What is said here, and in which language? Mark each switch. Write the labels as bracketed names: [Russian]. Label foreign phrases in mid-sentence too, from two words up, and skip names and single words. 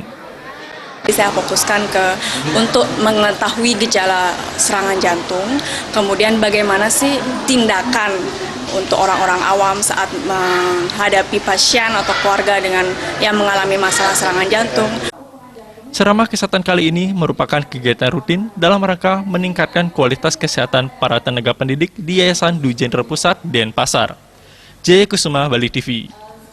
[Indonesian] Saya fokuskan untuk mengetahui gejala serangan jantung, kemudian bagaimana sih tindakan untuk orang-orang awam saat menghadapi pasien atau keluarga yang mengalami masalah serangan jantung. Ceramah kesehatan kali ini merupakan kegiatan rutin dalam rangka meningkatkan kualitas kesehatan para tenaga pendidik di Yayasan Dwi Jendra Pusat Denpasar. Jaya Kusuma, Bali TV.